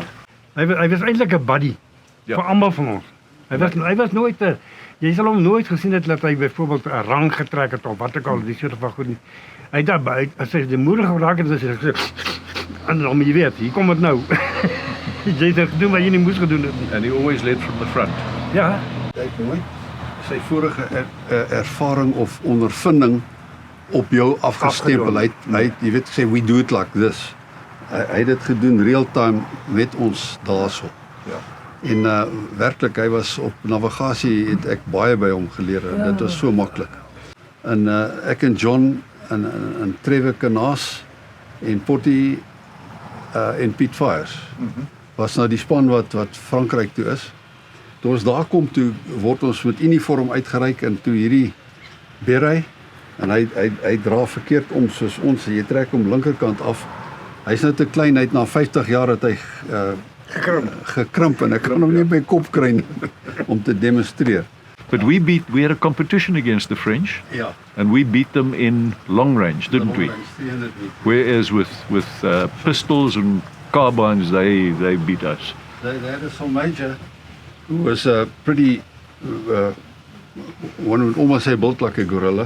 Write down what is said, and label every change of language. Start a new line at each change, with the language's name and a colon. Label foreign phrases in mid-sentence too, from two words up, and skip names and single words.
Afrikaans: Hy was eintlik 'n buddy vir almal van ons. Hy was nooit 'n jy sal hom nooit gesien het dat hy byvoorbeeld 'n rang getrek het of wat ook al die soort van goed nie. Hy het as hy die moeder geraak het, dan sê hy en dan jy weet, hier kom dit nou. Jy het gedoen wat jy nie moes gedoen het nie.
English: And he always led from the front.
Afrikaans: Ja, Hy het nooit sy vorige ervaring of ondervinding op jou afgestempel. Hy het jy weet gesê
English: we do it like this.
Afrikaans: Hy het dit gedoen
English: real time
Afrikaans: met ons daarso. Ja. En werklik hy was op navigasie het ek baie by hom geleer. Dit was so maklik. En ek en John en Trevor Kanaas en Potty en Piet Fires was nou die span wat Frankryk toe is. Toe ons daar kom toe word ons met uniform uitgereik en toe hierdie Berry en hy dra verkeerd om soos ons, jy trek hom linkerkant af. Hy's nou te klein, hy het na 50 jaar het hy gekrimp en ek kan hom nie by kop kry nie om te demonstreer.
English: But we had a competition against the French,
Afrikaans: Ja.
English: and we beat them in long range, didn't we? 300 meter. Whereas with pistols and carbines, they beat us. They had a Sol Major who was pretty, one would almost say built like a gorilla.